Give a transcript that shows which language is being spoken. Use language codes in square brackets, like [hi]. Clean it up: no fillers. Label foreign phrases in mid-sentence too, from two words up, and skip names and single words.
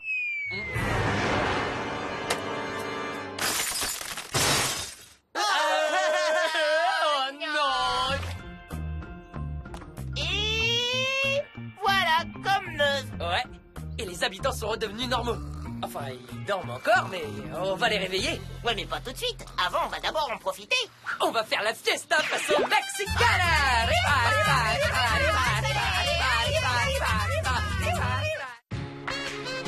[fr] Oh non! Et voilà, comme neuf. Ouais, et les habitants sont redevenus normaux. Enfin, ils dorment encore, mais on va les réveiller. Ouais, mais pas tout de suite. Avant, on va d'abord en profiter. On va faire la fiesta façon mexicana! [es] Arriba, arriba, arriba, arriba, arriba, arriba, arriba, arriba, arriba, arriba, arriba.